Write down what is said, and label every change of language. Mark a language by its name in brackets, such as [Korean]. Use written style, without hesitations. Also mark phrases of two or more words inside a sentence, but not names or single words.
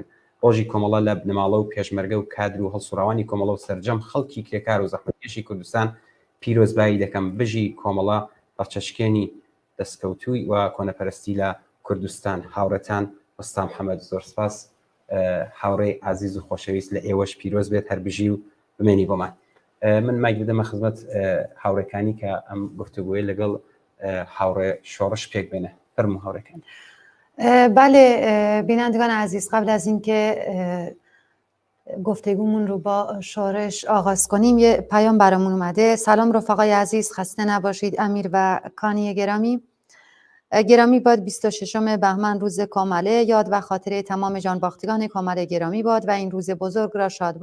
[Central Kurdish] ڕۆژی کۆمەڵە لە بنەماڵە و پێشمەرگە و کادر و هەڵسوڕاوانی کۆمەڵە و سەرجەم خەڵکی کرێکار و زەحمەتکێشی کوردستان پیرۆزبایی دەکەم بژی کۆمەڵە بەچەشکێنی دەستکەوتووی و کۆنەپەرستی لە کوردستان هاوڕەتان وەستام حەمەد زۆر سپاس هاوڕێی عزیز و خۆشەویست لە ئێوەش پیرۆز بێت هەر بژی و بمێنی بۆمان من مایک بدەمە خزمەت هاوڕەکانی کە ئەم گفتوگوۆیە لەگەڵ هاوڕێ شۆڕش پێک بێنە فەرموو هاوڕەکان [Persian] بله بینندگان عزیز قبل از اینکه گفتگومون رو با شورش آغاز کنیم یه پیام برامون اومده سلام رفقای عزیز خسته نباشید امیر و کانی گرامی باد 26 بهمن روز کامله یاد و خاطره تمام جانباختگان کامله گرامی باد و این روز بزرگ را شاد